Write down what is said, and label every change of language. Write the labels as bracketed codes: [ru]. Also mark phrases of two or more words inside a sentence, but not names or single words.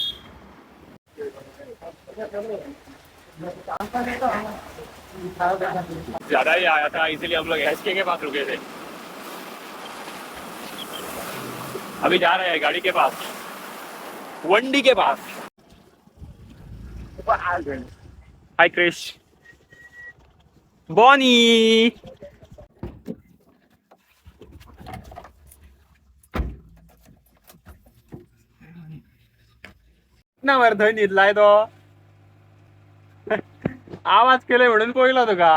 [hi] ज्यादा ही आया था इसीलिए हम लोग एसके के पास रुके थे. अभी जा रहे हैं गाड़ी के पास, वंडी के पास. [en] हाय क्रिश. [kok] बॉनी. ना वर थंय न्हिदलाय तो. आवाज केले म्हणून पळयलो तुका.